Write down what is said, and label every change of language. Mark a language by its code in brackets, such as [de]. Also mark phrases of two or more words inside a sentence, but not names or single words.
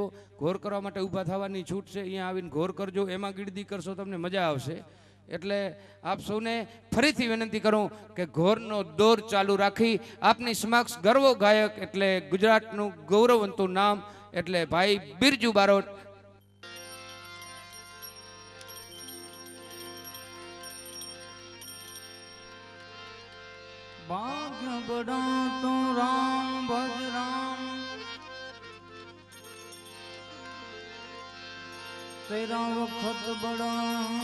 [gu] ઘોર કરવા માટે ઊભા થવાની છૂટ છે, અહીંયા આવીને ઘોર કરજો, એમાં ગીરદી કરશો તમને મજા આવશે. એટલે આપ સૌને ફરીથી વિનંતી કરું કે ઘોરનો દોર ચાલુ રાખી આપની સમક્ષ ગર્વ ગાયક એટલે ગુજરાતનું ગૌરવવંતું નામ એટલે ભાઈ બિરજુ બારોટ. [hi] भाग्य बड़ा तो राम भज राम, तेरा वक्त बड़ा